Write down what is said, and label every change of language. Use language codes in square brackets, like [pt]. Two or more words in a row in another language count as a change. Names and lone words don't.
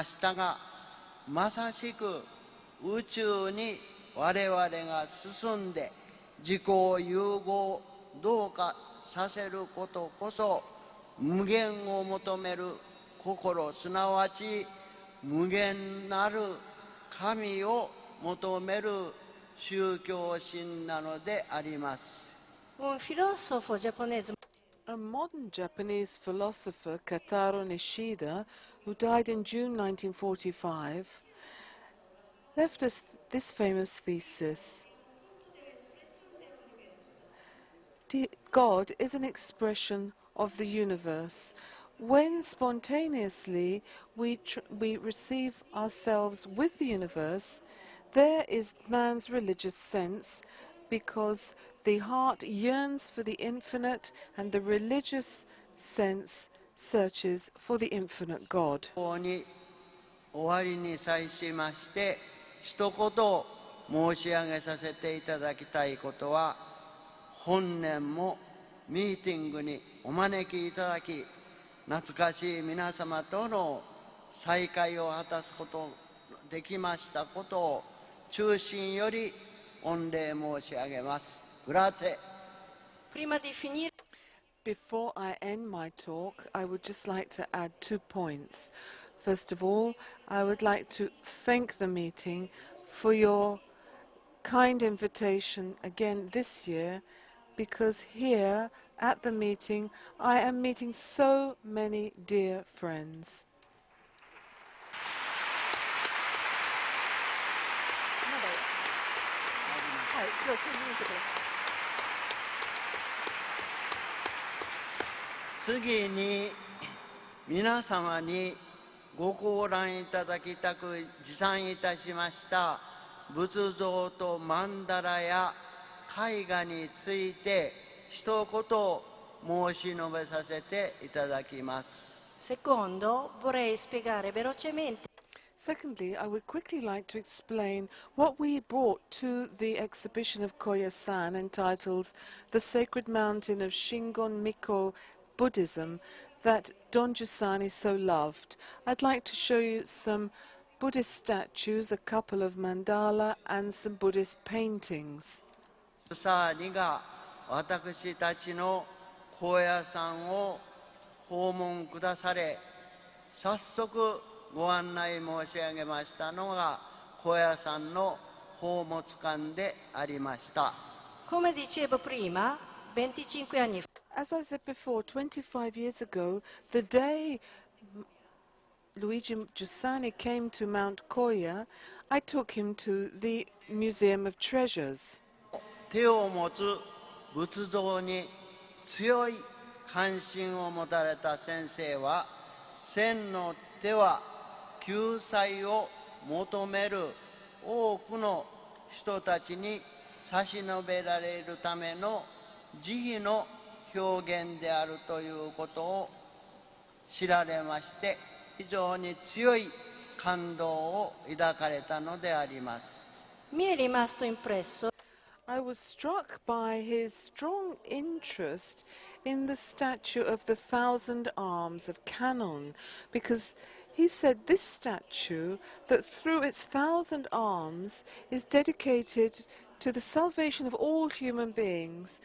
[ja] したが、まさしく宇宙に我々が進んで自己融合同化させることこそ無限を求める心、すなわち無限なる神を求める宗教心なのであります。 [it] un filosofo giapponese [en] A modern Japanese philosopher, Kataro Nishida, who died in June 1945, left us this famous thesis. God is an expression of the universe. When spontaneously we receive ourselves with the universe, there is man's religious sense, because the heart yearns for the infinite and the religious sense searches for the infinite God. [ja] ここに終わりに際しまして一言申し上げさせていただきたいことは、本年もミーティングにお招きいただき懐かしい皆様との再会を果たすことできましたことを衷心より御礼申し上げます。グラツェ。 [it] prima di finire [en] Before I end my talk, I would just like to add 2 points. First of all, I would like to thank the meeting for your kind invitation again this year, because here at the meeting I am meeting so many dear friends. [ja] はい、じゃあ続いてください。次に皆様にご講覧いただきたく持参いたしました仏像と曼荼羅や絵画について一言申し述べさせていただきます。 [it] Secondo, vorrei spiegare velocemente [en] Secondly, I would quickly like to explain what we brought to the exhibition of Koya-san entitled The Sacred Mountain of Shingon Miko Buddhism that Don Giussani so loved. I'd like to show you some Buddhist statues, a couple of mandala and some Buddhist paintings. [ja] さあにが私たちの高野山を訪問くだされ、早速ご案内申し上げましたのが高野山の宝物館でありました。 [it] come dicevo prima, 25 anni fa [en] As I said before, 25 years ago, the day Luigi Giussani came to Mount Koya, I took him to the Museum of Treasures. [ja] 手を持つ仏像に強い関心を持たれた先生は、千の手は救済を求める多くの人たちに差し伸べられるための慈悲の表現であるということを知られまして、非常に強い感動を抱かれたのであります。 [it] Mi è rimasto impresso [en] I was struck by his strong interest in the statue of the Thousand Arms of Canon, because he said this statue, that through its thousand arms, is dedicated to the salvation of all human beings.